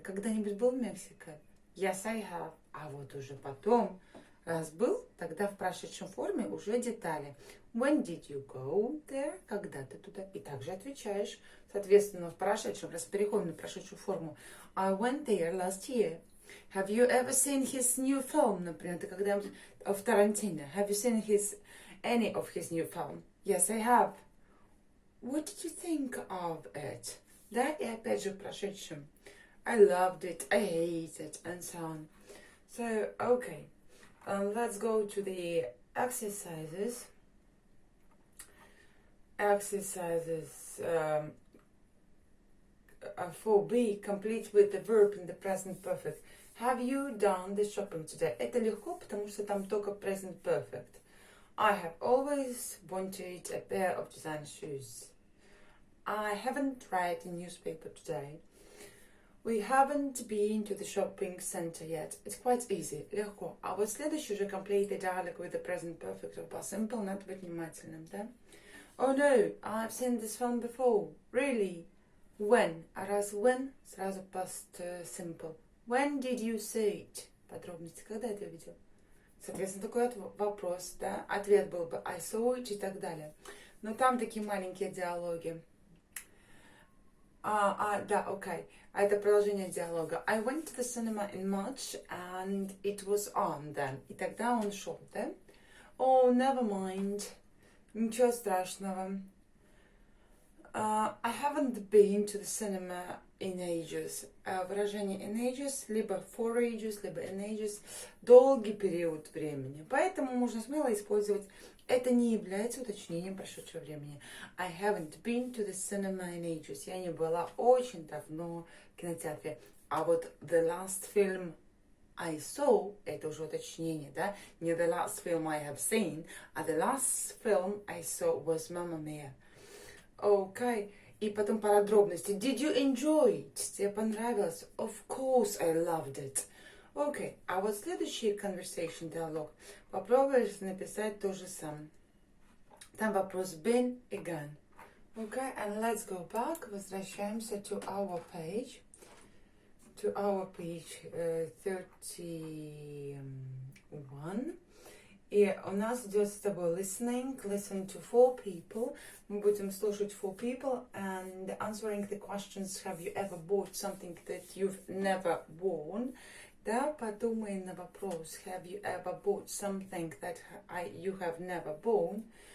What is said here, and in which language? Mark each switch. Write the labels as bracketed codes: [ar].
[ru] Когда-нибудь был в Мексике? [en] Yes, I have. [ru] А вот уже потом, раз был, тогда в прошедшем форме уже детали. [en] When did you go there? [ru] Когда ты туда? И также отвечаешь. Соответственно, в прошедшем, раз переходим на прошедшую форму. [en] I went there last year. Have you ever seen his new film? [ru] Например, это когда of Tarantino. [en] Have you seen any of his new film? Yes, I have. What did you think of it? [ru] Да, и опять же в прошедшем. [en] I loved it, I hate it, and so on. So, okay. Let's go to the exercises. Exercises 4b, complete with the verb in the present perfect. Have you done the shopping today? [ru] Это легко, потому что там только present perfect. [en] I have always wanted a pair of designer shoes. I haven't read a newspaper today. We haven't been to the shopping center yet. It's quite easy, [ru] легко. А вот следующий уже [en] complete the dialogue with the present perfect of past simple, [ru] надо быть внимательным, да? [en] Oh no, I've seen this film before. Really? When? [ru] А раз when, сразу past simple. [en] When did you see it? [ru] Подробности, когда это видел? Соответственно, такой вопрос, да? Ответ был бы [en] I saw it [ru] и так далее. Но там такие маленькие диалоги. Да, окей. А это продолжение диалога. [en] I went to the cinema in March and it was on then. [ru] И тогда он шел, да? [en] Oh, never mind. [ru] Ничего страшного. [en] I haven't been to the cinema in ages. [ru] Выражение in ages, либо for ages, либо in ages. Долгий период времени. Поэтому можно смело использовать. Это не является уточнением прошедшего времени. [en] I haven't been to the cinema in ages. [ru] Я не была очень давно в кинотеатре. А вот [en] the last film I saw, [ru] это уже уточнение, да? [en] Не the last film I have seen, а the last film I saw was Mamma Mia. [ru] Окей. И потом подробности. [en] Did you enjoy it? [ru] Тебе понравилось? [en] Of course I loved it. Окей. [ru] А вот следующий conversation диалог. Попробуешь написать то же самое. Там вопрос been и gone. [en] Okay, and let's go back. [ru] Возвращаемся [en] to our page. To our page 31. [ru] И у нас идет с тобой listening. [en] Listen to 4 people. [ru] Мы будем слушать [en] 4 people and answering the questions. Have you ever bought something that you've never worn? [ru] Да, подумай на вопрос. [en] Have you ever bought something that you have never worn?